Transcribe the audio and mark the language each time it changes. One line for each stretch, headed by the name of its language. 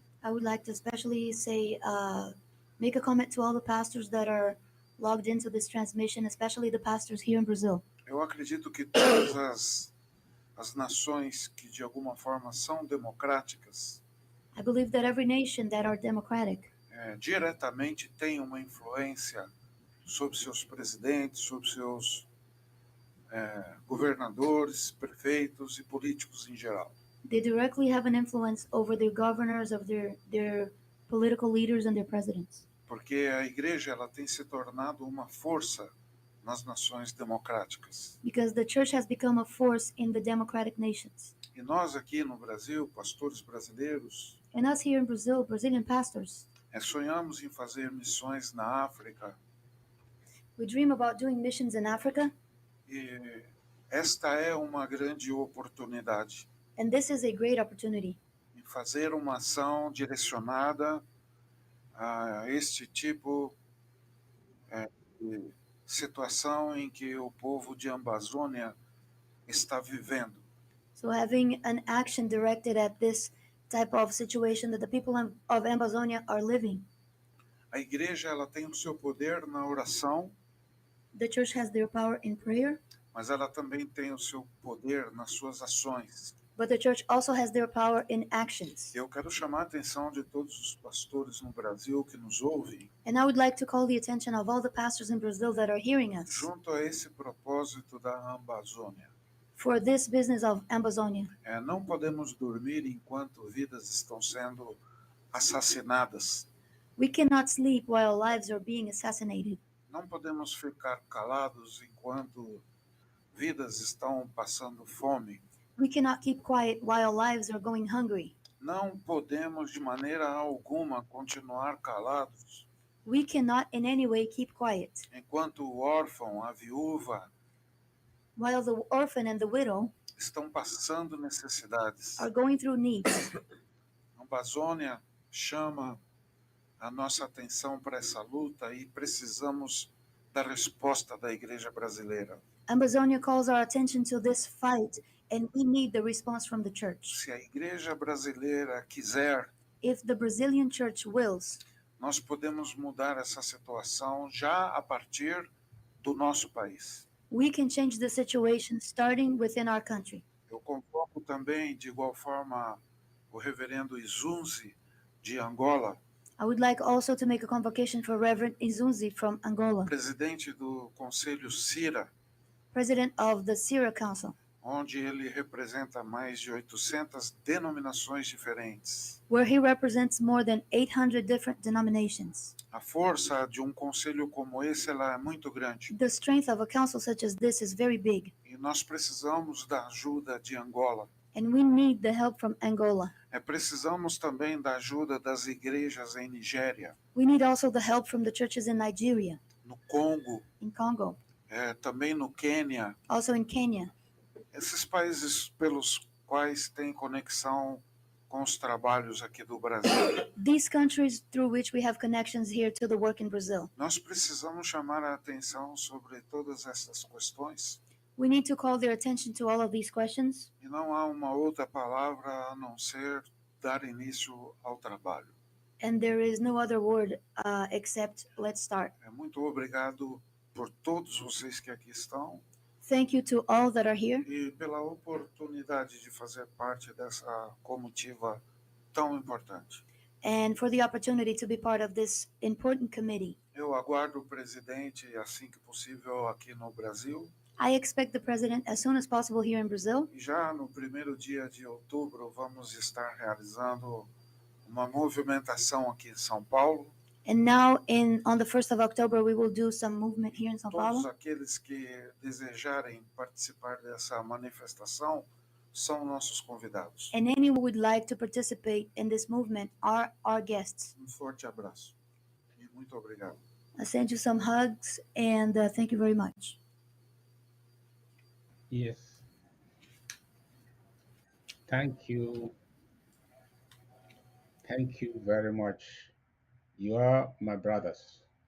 English: I would like to especially say, make a comment to all the pastors that are logged into this transmission, especially the pastors here in Brazil.
Portuguese: Eu acredito que todas as nações que de alguma forma são democráticas,
English: I believe that every nation that are democratic,
Portuguese: diretamente tem uma influência sobre seus presidentes, sobre seus governadores, prefeitos e políticos em geral.
English: They directly have an influence over their governors, of their political leaders and their presidents.
Portuguese: Porque a igreja ela tem se tornado uma força nas nações democráticas.
English: Because the church has become a force in the democratic nations.
Portuguese: E nós aqui no Brasil, pastores brasileiros,
English: and us here in Brazil, Brazilian pastors,
Portuguese: sonhamos em fazer missões na África.
English: We dream about doing missions in Africa.
Portuguese: E esta é uma grande oportunidade.
English: And this is a great opportunity.
Portuguese: Em fazer uma ação direcionada a este tipo de situação em que o povo de Ambazônia está vivendo.
English: So having an action directed at this type of situation that the people of Ambazonia are living.
Portuguese: A igreja ela tem o seu poder na oração.
English: The church has their power in prayer.
Portuguese: Mas ela também tem o seu poder nas suas ações.
English: But the church also has their power in actions.
Portuguese: Eu quero chamar a atenção de todos os pastores no Brasil que nos ouvem.
English: And I would like to call the attention of all the pastors in Brazil that are hearing us.
Portuguese: Junto a esse propósito da Ambazônia.
English: For this business of Ambazonia.
Portuguese: Não podemos dormir enquanto vidas estão sendo assassinadas.
English: We cannot sleep while lives are being assassinated.
Portuguese: Não podemos ficar calados enquanto vidas estão passando fome.
English: We cannot keep quiet while lives are going hungry.
Portuguese: Não podemos de maneira alguma continuar calados.
English: We cannot in any way keep quiet.
Portuguese: Enquanto o órfão, a viúva
English: While the orphan and the widow
Portuguese: estão passando necessidades.
English: are going through needs.
Portuguese: A Amazônia chama a nossa atenção para essa luta e precisamos da resposta da Igreja brasileira.
English: Ambazonia calls our attention to this fight, and we need the response from the church.
Portuguese: Se a Igreja brasileira quiser,
English: If the Brazilian church wills,
Portuguese: nós podemos mudar essa situação já a partir do nosso país.
English: we can change the situation starting within our country.
Portuguese: Eu convoco também, de igual forma, o reverendo Izunzi, de Angola,
English: I would like also to make a convocation for Reverend Izunzi from Angola,
Portuguese: presidente do Conselho CIRA,
English: president of the Syria Council,
Portuguese: onde ele representa mais de 800 denominações diferentes.
English: where he represents more than 800 different denominations.
Portuguese: A força de um conselho como esse ela é muito grande
English: The strength of a council such as this is very big,
Portuguese: e nós precisamos da ajuda de Angola.
English: and we need the help from Angola.
Portuguese: Precisamos também da ajuda das igrejas em Nigéria,
English: We need also the help from the churches in Nigeria,
Portuguese: no Congo,
English: in Congo,
Portuguese: também no Quênia.
English: also in Kenya.
Portuguese: Esses países pelos quais tem conexão com os trabalhos aqui do Brasil.
English: These countries through which we have connections here to the work in Brazil.
Portuguese: Nós precisamos chamar a atenção sobre todas essas questões.
English: We need to call their attention to all of these questions,
Portuguese: E não há uma outra palavra a não ser dar início ao trabalho.
English: and there is no other word except let's start.
Portuguese: Muito obrigado por todos vocês que aqui estão
English: Thank you to all that are here
Portuguese: e pela oportunidade de fazer parte dessa comitiva tão importante.
English: and for the opportunity to be part of this important committee.
Portuguese: Eu aguardo o presidente assim que possível aqui no Brasil.
English: I expect the president as soon as possible here in Brazil,
Portuguese: E já no primeiro dia de outubro vamos estar realizando uma movimentação aqui em São Paulo.
English: and now on the 1st of October we will do some movement here in São
Portuguese: Todos
English: Paulo.
Portuguese: aqueles que desejarem participar dessa manifestação são nossos convidados.
English: And anyone who would like to participate in this movement are our guests.
Portuguese: Forte abraço e muito obrigado.
English: I send you some hugs and thank you very much. Yes. Thank you. Thank you very much. You are my brothers.